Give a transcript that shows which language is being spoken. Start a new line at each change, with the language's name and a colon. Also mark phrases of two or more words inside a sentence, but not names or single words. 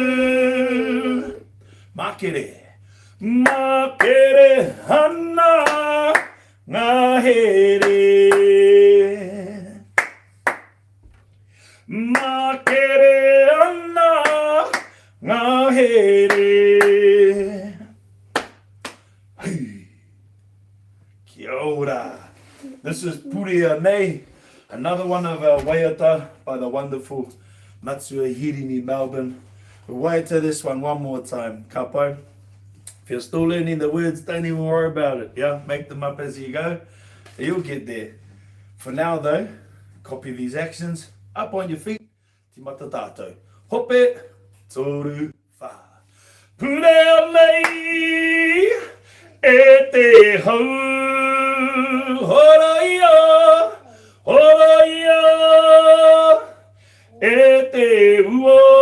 Māori: Makere. Makere hana ngā here. Makere hana ngā here. Kia ora.
English: This is Purea Nei, another one of our Waiata by the wonderful Matsua Hirini Melbourne. Waiata this one more time.
Māori: Ka pai.
English: If you're still learning the words, don't even worry about it. Yeah, make them up as you go. You'll get there. For now though, copy these actions. Up on your feet.
Māori: Ti mata tātou. Hope. Toru wha. Purea nei. E te hau. Horoia. Horoia. E te ua.